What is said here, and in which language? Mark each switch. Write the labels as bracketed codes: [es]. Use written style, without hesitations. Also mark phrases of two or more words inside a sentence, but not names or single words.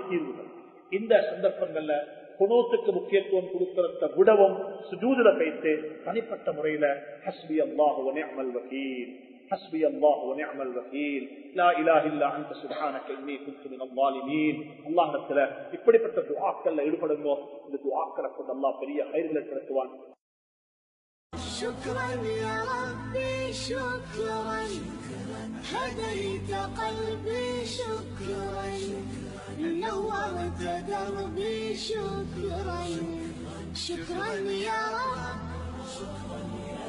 [ta] குர்ஆனுடைய தீர்வுகள் இந்த சந்தர்ப்பங்கள்ல குனூத்துக்கு முக்கியத்துவம் கொடுக்கிறத விடவும் சுஜூதுல வைத்து தனிப்பட்ட முறையில [ar] حسبي الله ونعم الوكيل، حسبي الله ونعم الوكيل، لا إله إلا أنت سبحانك إني كنت من الظالمين. [ta] அல்லாஹ்விடத்துல இப்படிப்பட்ட துஆக்கள்ல ஈடுபடுங்க. இந்த துஆக்களை கொண்டு அல்லாஹ் பெரிய கைர்களை கிடைக்குவான். [ar] شكرا يا ربي شكرا هديت قلبي شكرا نورت دربي شكرا شكرا يا رب